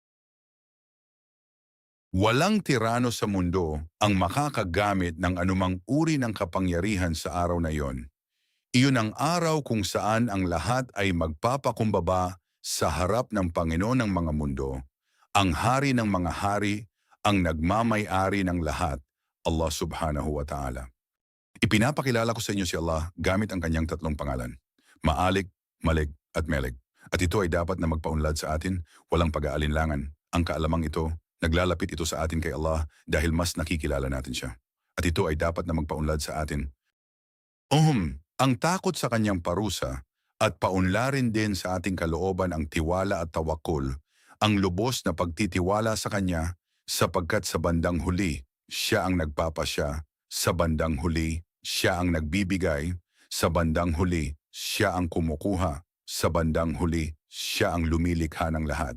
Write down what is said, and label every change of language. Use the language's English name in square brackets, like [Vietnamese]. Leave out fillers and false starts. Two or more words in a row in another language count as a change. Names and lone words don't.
[Filipino] Walang tirano sa mundo ang makakagamit ng anumang uri ng kapangyarihan sa araw na iyon. Iyon ang araw kung saan ang lahat ay magpapakumbaba sa harap ng Panginoon ng mga mundo, ang hari ng mga hari, ang nagmamay-ari ng lahat, [Arabic] الله سبحانه وتعالى. [Filipino] Ipinapakilala ko sa inyo si Allah gamit ang kanyang tatlong pangalan, Maalik, Malik at Melik. At ito ay dapat na magpaunlad sa atin, walang pag-aalinlangan. Ang kaalamang ito, naglalapit ito sa atin kay Allah dahil mas nakikilala natin siya. At ito ay dapat na magpaunlad sa atin. Ang takot sa kanyang parusa at paunlarin din sa ating kalooban ang tiwala at tawakul, ang lubos na pagtitiwala sa kanya sapagkat sa bandang huli, siya ang nagpapasya, sa bandang huli, siya ang nagbibigay, sa bandang huli, siya ang kumukuha, sa bandang huli, siya ang lumilikha ng lahat.